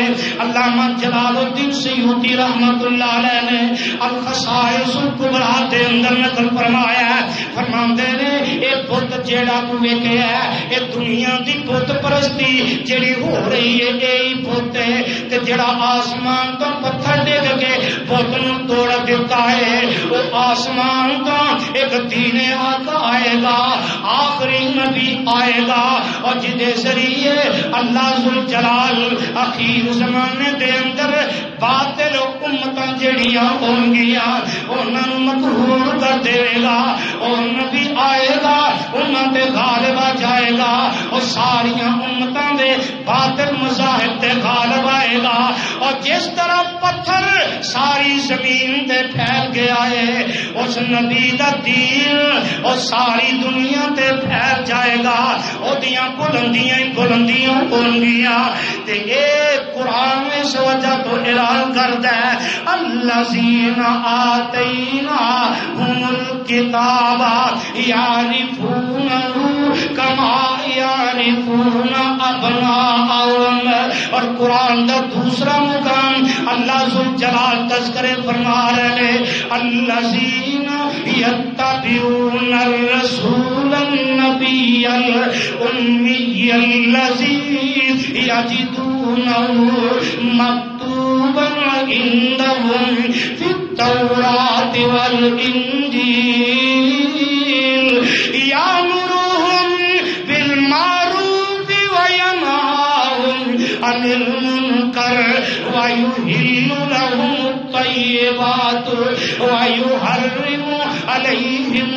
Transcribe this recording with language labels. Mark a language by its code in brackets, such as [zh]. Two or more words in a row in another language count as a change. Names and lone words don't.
[ur] علامہ جلال الدین سیوطی رحمت اللہ علیہ نے الخصائص الکبریٰ [pa] دے اندر نقل فرمایا ہے، فرماندے نے اے بت جیڑا تو ویکھے ہے اے دنیا دی بت پرستی جیڑی ہو رہی ہے اے بت ہے تے جیڑا آسمان تو پتھر ڈگ کے بت نوں توڑ دیتا ہے وہ آسمان تو ایک دین حق آئے گا، آخری نبی آئے گا، اور جدے ذریعے اللہ ذوالجلال اخیر زمانے دے اندر باطل امتاں جڑیاں ہون گیاں انہاں نوں مقہور کر دے گا، اور نبی آئے گا انہاں تے غالب آ جائے گا، اور ساریاں امتاں دے باطل مذاہب تے غالب آئے گا، اور جس طرح پتھر ساری زمین تے پھیل گیا ہے اس نبی دا دین اور ساری دنیا تے پھیل جائے گا، او دیاں بلندیاں بلندیاں ہون گیاں تے اے قرآن اس وجہ تو اعلان کردا ہے [ar] الذین آتیناہم الکتاب یعرفونہ کما یعرفون ابناءہم، [pa] اور قرآن دا دوسرا مقام اللہ ذوالجلال تذکرے فرما رہے ہیں الذین [ar] یتبعون الرسول النبی الامی الذی یجدونہ مکتوبا عندہم فی التوراۃ والانجیل یامرہم بالمعروف وینہاہم عن المنکر ویحل لہم الطیبات ویحرم علیہم